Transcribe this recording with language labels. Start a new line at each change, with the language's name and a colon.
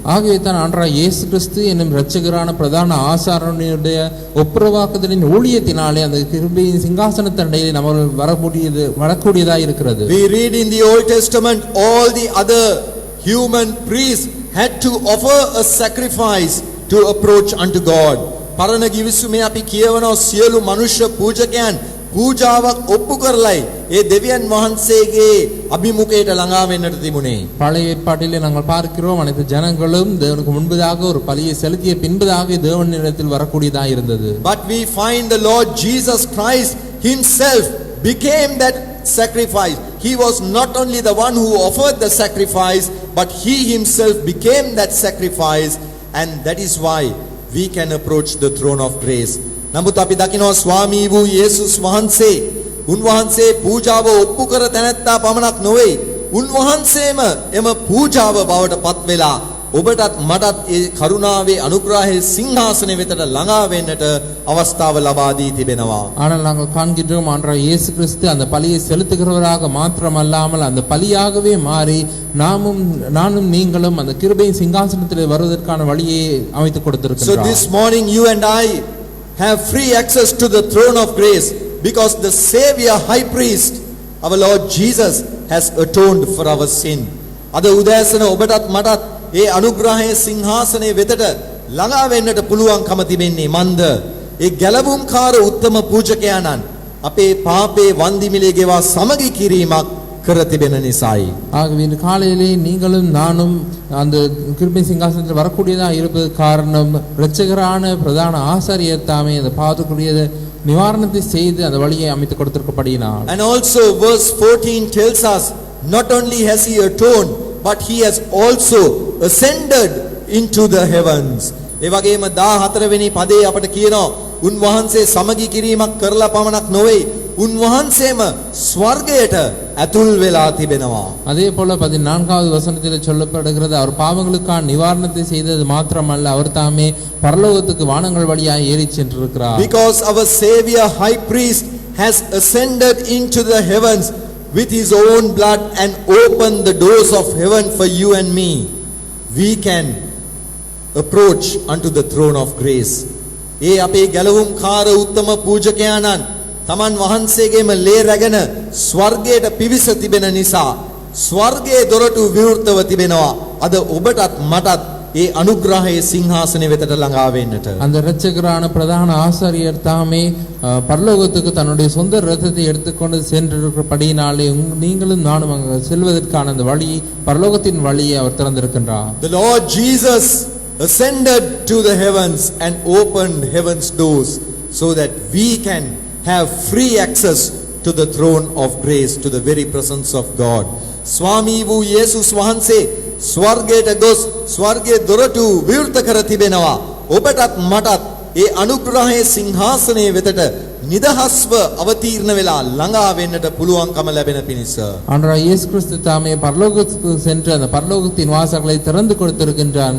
Tamil: ஆகவே தான் ஆண்டவராய் இயேசு கிறிஸ்து என்னும் இரட்சகரான பிரதான ஆசாரியனுடைய ஒப்புரவாக்குதலின் ஊழியத்தினாலே அந்த கிருபையின் சிங்காசன தண்டையிலே நம்ம வரக்கூடியதாக இருக்கிறது.
English: We read in the Old Testament all the other human priests had to offer a sacrifice to approach unto God.
Sinhala: පරණ ගිවිසුමේ අපි කියවනවා සියලු මනුෂ්‍ය පූජකයන් පූජාවක් ඔප්පු කරලයි ඒ දෙවියන් වහන්සේගේ අභිමුඛයට ළඟා වෙන්නට තිබුණේ.
Tamil: பழைய ஏற்பாட்டிலே நாங்கள் பார்க்கிறோம் அனைத்து ஜனங்களும் தேவனுக்கு முன்பதாக ஒரு பலியை செலுத்திய பின்பதாக தேவனிடத்தில் வரக்கூடியதாக இருந்தது.
English: But we find the Lord Jesus Christ himself became that sacrifice. He was not only the one who offered the sacrifice, but he himself became that sacrifice, and that is why we can approach the throne of grace.
Sinhala: නමුත් අපි දකිනවා ස්වාමී වූ යේසුස් වහන්සේ උන්වහන්සේ පූජාව ඔප්පු කර තැනැත්තා පමණක් නොවේ. උන්වහන්සේම එම පූජාව බවට පත් වෙලා ඔබටත් මටත් ඒ කරුණාවේ අනුග්‍රහයේ සිංහාසනය වෙතට ළඟා වෙන්නට අවස්ථාව ලබා දී තිබෙනවා.
Tamil: ஆனால் நாங்கள் காண்கின்றோம் ஆண்டவராய் இயேசு கிறிஸ்து அந்த பலியை செலுத்துகிறவராக மாத்திரமல்லாமல் அந்த பலியாகவே மாறி நானும் நீங்களும் அந்த கிருபையின் சிங்காசனத்திலே வருவதற்கான வழியை அமைத்துக்
English: So
Tamil: கொடுத்திருக்கிறார்.
English: this morning you and I have free access to the throne of grace because the Savior High Priest, our Lord Jesus, has atoned for our sin.
Sinhala: අද උදෑසන ඔබටත් මටත් ඒ අනුග්‍රහයේ සිංහාසනයේ වෙතට ළඟා වෙන්නට පුළුවන්කම තිබෙන්නේ මන්ද ඒ ගැලවුම්කාර උත්තම පූජකයාණන් අපේ පාපේ වන්දි මිලේ ගෙවා සමගි කිරීමක් කර තිබෙන නිසායි.
Tamil: ஆகவே இந்த காலையிலே நீங்களும் நானும் அந்த கிருபை சிங்காசனத்தில் வரக்கூடியதாக இருப்பது காரணம் இரட்சகரான பிரதான ஆசாரியர் தாமே அந்த பாவத்துக்குரிய நிவாரணத்தை செய்து அந்த வழியை அமைத்துக் கொடுத்திருக்கபடியினால்.
English: And also verse 14 tells us not only has he atoned but he has also ascended into the heavens.
Sinhala: ඒ වගේම 14 වෙනි පදේ අපට කියනවා උන්වහන්සේ සමගි කිරීමක් කරලා පමණක් නොවේ උන්වහන්සේම ස්වර්ගයට ඇතුල් වෙලා තිබෙනවා.
Tamil: அதே போல 14வது வசனத்தில் சொல்லப்படுகிறது அவர் பாவங்களுக்கான நிவாரணத்தை செய்தது மாத்திரமல்ல அவர் தாமே பரலோகத்துக்கு வானங்கள் வழியாக ஏறி சென்றிருக்கிறார்.
English: Because our Savior High Priest has ascended into the heavens with his own blood and opened the doors of heaven for you and me, we can approach unto the throne of grace.
Sinhala: ඒ අපේ ගැලවුම් කාර උත්තම පූජකයාණන් තමන් වහන්සේගේම ලේ රැගෙන ස්වර්ගයට පිවිස තිබෙන නිසා ස්වර්ගයේ දොරටු විවෘතව තිබෙනවා. අද ඔබටත් මටත් ඒ අනුග්‍රහයේ සිංහාසනය වෙතට ළඟා වෙන්නට.
Tamil: அந்த இரட்சகரான பிரதான ஆசாரியர் தாமே பரலோகத்துக்கு தன்னுடைய சொந்த ரதத்தை எடுத்துக்கொண்டு சென்றிருக்கிறபடியினாலே நீங்களும் நானும் அங்கு செல்வதற்கான அந்த வழி பரலோகத்தின் வழியை அவர் திறந்திருக்கின்றார்.
English: The Lord Jesus ascended to the heavens and opened heaven's doors so that we can have free access to the throne of grace, to the very presence of God.
Sinhala: ස්වාමී වූ යේසුස් වහන්සේ ස්වර්ගයට ගොස් ස්වර්ගයේ දොරටු විවෘත කර තිබෙනවා. ඔබටත් මටත් ඒ අනුග්‍රහයේ සිංහාසනයේ වෙතට නිදහස්ව අවතීර්ණ වෙලා ළඟා වෙන්නට පුළුවන්කම ලැබෙන පිණිස.
Tamil: ஆண்டவராகிய இயேசு கிறிஸ்து தாமே பரலோகத்துக்கு சென்று அந்த பரலோகத்தின் வாசல்களை திறந்து கொடுத்திருக்கின்றார்.